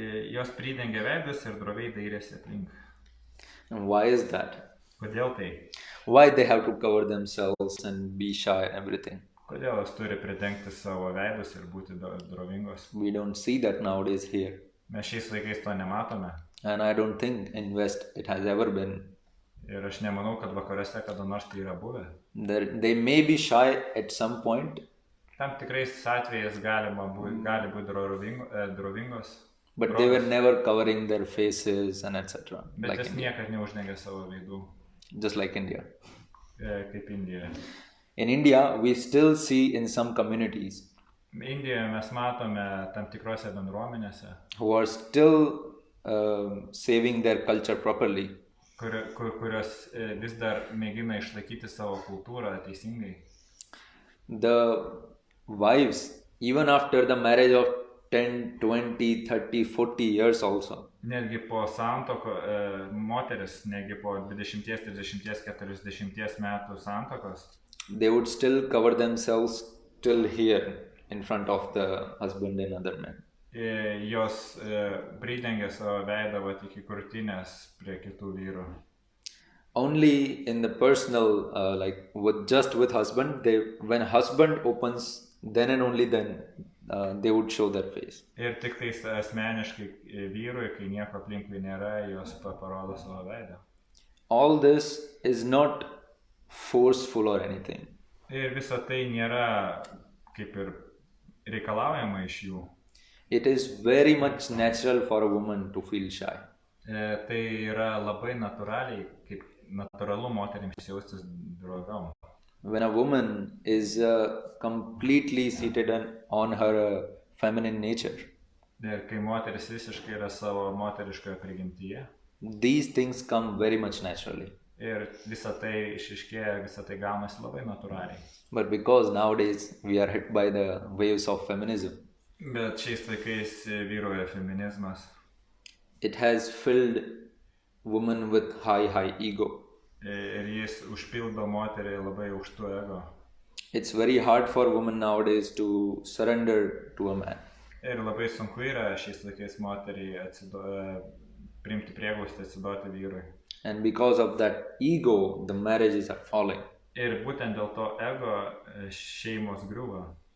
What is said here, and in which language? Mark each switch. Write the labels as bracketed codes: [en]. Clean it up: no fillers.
[lt] Jos pridengė veidus ir droviai dairėsi aplink. [en] And why is that? [lt] Kodėl tai? [en] Why they have to cover themselves and be shy and everything? [lt] Kodėl jos turi pridengti savo veidus ir būti drovingos? [en] We don't see that nowadays here. [lt] Mes šiais laikais to nematome. [en] And I don't think in West it has ever been. [lt] Ir aš nemanau, kad vakaruose kada nors tai yra buvę. [en] They may be shy at some point. [lt] Tam tikrais atvejais gali būti drovingos. [en] But they were never covering their faces and etc. [lt] Bet jas niekad neuždengė savo veidų. [en] Just like India. [lt] Kaip Indijoje. [en] In India, we still see in some communities [lt] Indijoje mes matome tam tikrose bendruomenėse, [en] who are still saving their culture properly. [lt] Kurios vis dar mėgina išlaikyti savo kultūrą teisingai. [en] The wives, even after the marriage of 10, 20, 30, 40 years also. [lt] Netgi po santoko, moteris, netgi po 20, 30, 40 metų santokos. [en] They would still cover themselves till here in front of the husband and other men. [lt] Jos pridengė savo veidą iki krūtinės prie kitų vyrų. [en] Only in the personal, with husband, when husband opens, then and only then they would show their face. [lt] Ir tik tais asmeniškai vyrui, kai nieko aplinkui nėra, jos parodo savo veidą. [en] All this is not forceful or anything. [lt] Ir visa tai nėra kaip ir reikalaujama iš jų. [en] It is very much natural for a woman to feel shy. [lt] Tai yra labai natūraliai, kaip natūralu moterims jaustis droviom. [en] When a woman is completely seated on her feminine nature, [lt] ir kai moteris visiškai yra savo moteriškoje prigimtyje, [en] these things come very much naturally. [lt] Ir visa tai išriškėja, visa tai gaunasi labai natūraliai. [en] But because nowadays we are hit by the waves of feminism, [lt] bet šiais laikais vyruoja feminizmas. [en] It has filled women with high ego. [lt] Ir jis užpildo moterį labai aukštų ego. [en] It's very hard for women nowadays to surrender to a man. [lt] Ir labai sunku yra šiais laikais moteriai priimti prieglobstį, atsiduoti vyrui. [en] And because of that ego, the marriages are falling. [lt] Ir būtent dėl to ego šeimos griūva.